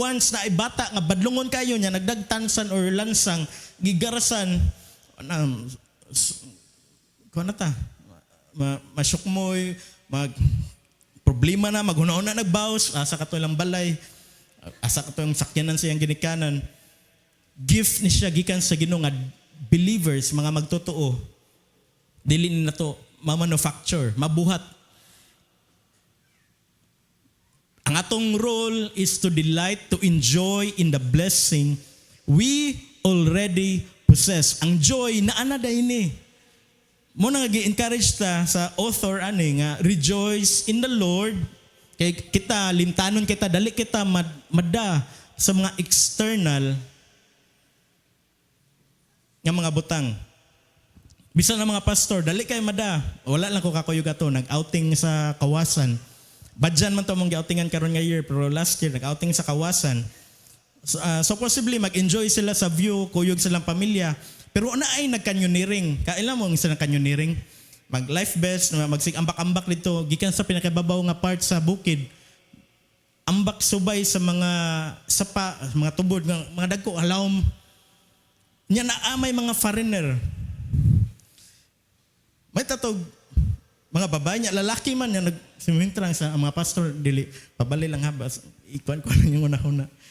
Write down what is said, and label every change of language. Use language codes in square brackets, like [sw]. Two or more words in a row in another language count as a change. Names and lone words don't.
[ceb] Once na ibata nga badlungon kayo niya, nagdagtansan or lansang, gigarasan, kuha na ta, masyukmoy, problema na, maghuna-una nagbawas, asa ka to lang balay, asa ka to yung sakyanan siyang ginikanan. Gift ni siya, gikan sa Ginoo nga believers, mga magtotoo, dili na to, ma-manufacture, mabuhat. Ang atong [en] role is to delight, to enjoy in the blessing we already possess. [ceb] Ang joy na ana ini. Mo nang gi-encourage ta sa author ani nga [en] rejoice in the Lord. [ceb] Kay kita limtanon kita dali kita madda sa mga external nga mga butang. Bisan ang mga pastor dali kay madda. Wala lang ko kakuyog ato nag-outing sa Kawasan. Badyan man to mong gi-outingan karon nga year pero [en] last year [ceb] nag-outing sa Kawasan. [en] So possibly [ceb] mag-enjoy sila sa view, kuyog silang pamilya. Pero na ay nag-canyoneering. [tl] Kailan mo ang isa ng [ceb] canyoneering? Mag-life vest, magsig-ambak-ambak dito. Gikan sa pinakababaw nga part sa bukid. Ambak subay sa mga sapa, mga tubod, mga dagko, halawom. Nya na may mga foreigner. May tatog, mga babae niya, lalaki man niya, nagsimintrang sa mga pastor, dili, pabali lang ha, [tl] ikuan ko lang yung una-una.